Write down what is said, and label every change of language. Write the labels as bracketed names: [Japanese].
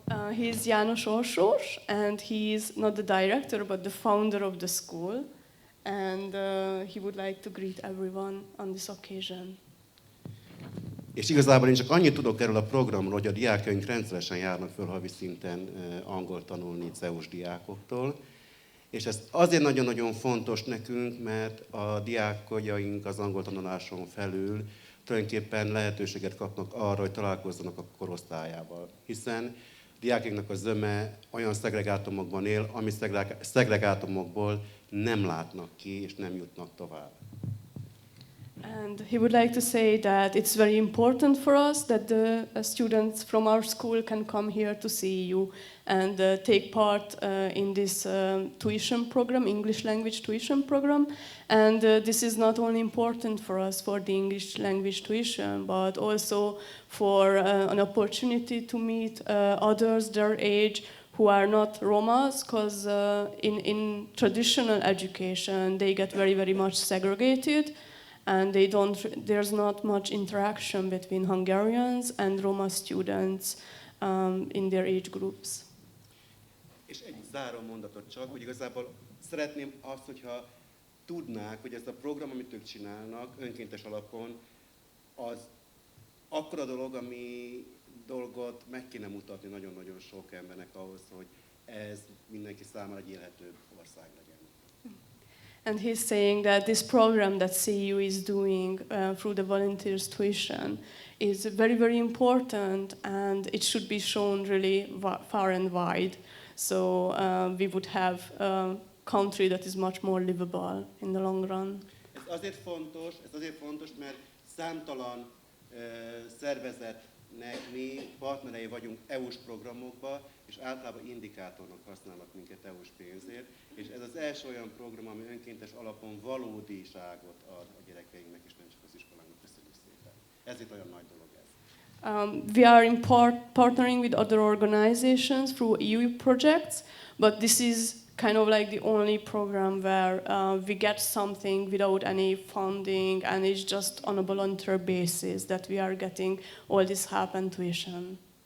[English] He's János Orsós, and he's not the director, but the founder of the school. And he would like to greet everyone on this occasion. [Hungarian] És igazából én csak annyit tudok erről a programról, hogy a diákjaink rendszeresen járnak föl havi szinten angol tanulni CEU-s diákoktól. És ez azért nagyon-nagyon fontos nekünk, mert a diákjaink az angol tanuláson felül tulajdonképpen lehetőséget kapnak arra, hogy találkozzanak a korosztályával. Hiszen diákjainknak a zöme olyan szegregátumokban él, ami szegregátumokból nem látnak ki és nem jutnak tovább. [English] And he would like to say that it's very important for us that the students from our school can come here to see you and take part in this tuition program, English language tuition program. And this is not only important for us for the English language tuition, but also for an opportunity to meet others their age who are not Romas, because in traditional education they get very, very much segregated. And there's not much interaction between Hungarians and Roma students in their age groups. [Hungarian] És egy záró mondatot csak, hogy igazából szeretném azt, hogyha tudnák, hogy ez a program, amit ők csinálnak önkéntes alapon, az akkor a dolog, ami dolgot meg kéne mutatni nagyon-nagyon sok embernek ahhoz, hogy ez mindenki számára egy élhetőbb ország legyen. [English] And he's saying that this program that CU is doing through the volunteers tuition is very, very important, and it should be shown really far and wide. So we would have a country that is much more livable in the long run. [Hungarian] Ez azért fontos, mert számtalan szervezetnek mi partnerei vagyunk EU-s programokba, és általában indikátornak használnak minket EU-s pénzért, és ez az első olyan program, ami önkéntes alapon valódiságot ad a gyerekeinknek, és nem csak az iskolának. Köszönjük szépen. Ezért olyan nagy dolog ez. [English] We are partnering with other organizations through EU projects, but this is kind of like the only program where we get something without any funding, and it's just on a volunteer basis that we are getting all this help and tuition.